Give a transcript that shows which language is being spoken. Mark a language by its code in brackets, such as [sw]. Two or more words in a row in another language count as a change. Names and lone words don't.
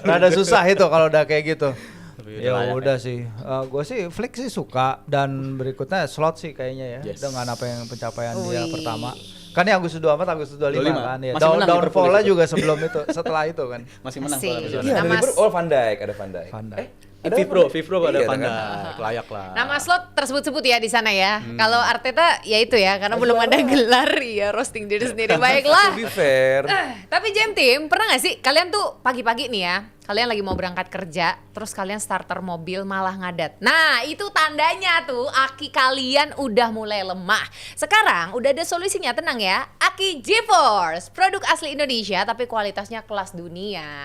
[id] Rada susah itu kalau udah kayak gitu. Tapi Ya layak udah sih, gue sih Flick sih suka, dan berikutnya Slot sih kayaknya ya, Yes. dengan apa yang pencapaian dia Wih. pertama. Kan yang Agustus 24, Agustus 25 kan ya. Masih menang Liverpool Downfall-nya itu. juga sebelum itu, setelah itu kan. Masih menang Asik. kalau Iya. Iya, ada Nama Liverpool. Oh, Van Dijk, ada Van Dijk. Van Dijk. Ada Vivro Van ada Dijk? Van Iya, Dijk, layak lah. Nama slot tersebut-sebut ya di sana ya. Kalau Arteta ya itu ya, karena belum ada gelar ya, roasting diri sendiri. Baiklah. [en] To be fair. [id] Tapi Jam Team, pernah gak sih kalian tuh pagi-pagi nih ya, kalian lagi mau berangkat kerja, terus kalian starter mobil malah ngadat. Nah, itu tandanya tuh aki kalian udah mulai lemah. Sekarang udah ada solusinya, tenang ya. Aki GeForce, produk asli Indonesia tapi kualitasnya kelas dunia.